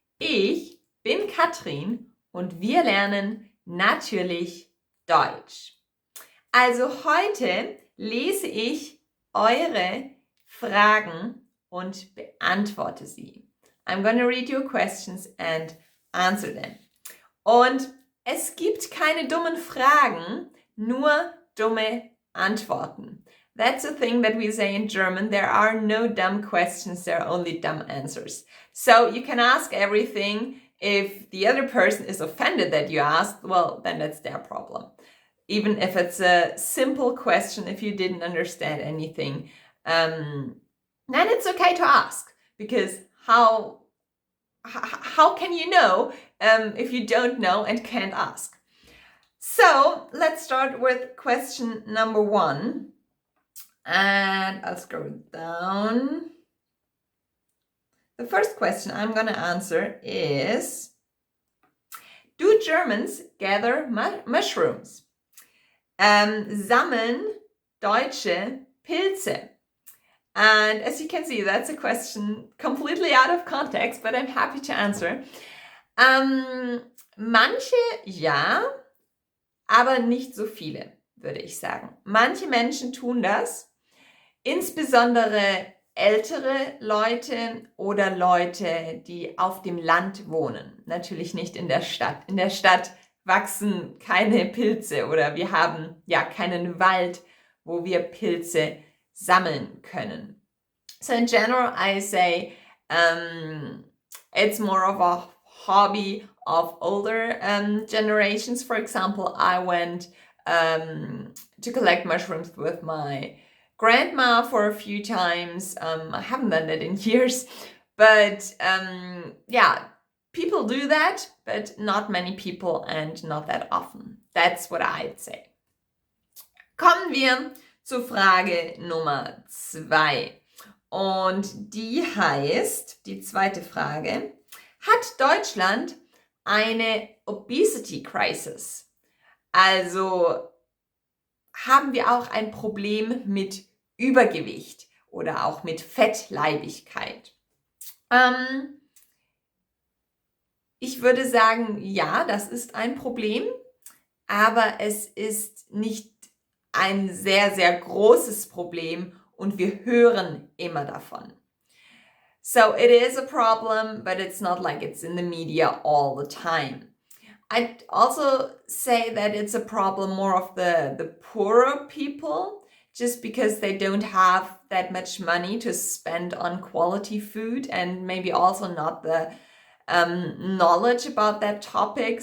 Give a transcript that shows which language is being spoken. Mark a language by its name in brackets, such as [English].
[German] Ich bin Katrin und wir lernen natürlich Deutsch. Also heute lese ich eure Fragen und beantworte sie. [English] I'm gonna read your questions and answer them. [German] Und es gibt keine dummen Fragen, nur dumme Antworten. [English] That's a thing that we say in German. There are no dumb questions, there are only dumb answers. So you can ask everything. If the other person is offended that you asked, well, then that's their problem. Even if it's a simple question, if you didn't understand anything, then it's okay to ask, because how can you know if you don't know and can't ask? So let's start with question number 1. And I'll scroll down. The first question I'm going to answer is, do Germans gather mushrooms? [German] Sammeln Deutsche Pilze? [English] And as you can see, that's a question completely out of context, but I'm happy to answer. [German] Manche ja, aber nicht so viele, würde ich sagen. Manche Menschen tun das, insbesondere ältere Leute oder Leute, die auf dem Land wohnen. Natürlich nicht in der Stadt. In der Stadt wachsen keine Pilze oder wir haben ja keinen Wald, wo wir Pilze sammeln können. [English] So in general, I say it's more of a hobby of older generations. For example, I went to collect mushrooms with my grandma for a few times. I haven't done that in years, but yeah, people do that, but not many people and not that often. That's what I'd say. [German] Kommen wir zur Frage Nummer 2. Und die heißt, die zweite Frage, hat Deutschland eine [English] obesity crisis? [German] Also haben wir auch ein Problem mit Übergewicht oder auch mit Fettleibigkeit? Ich würde sagen, ja, das ist ein Problem, aber es ist nicht ein sehr, sehr großes Problem und wir hören immer davon. [English] So it is a problem, but it's not like it's in the media all the time. I'd also say that it's a problem more of the poorer people, just because they don't have that much money to spend on quality food and maybe also not the knowledge about that topic.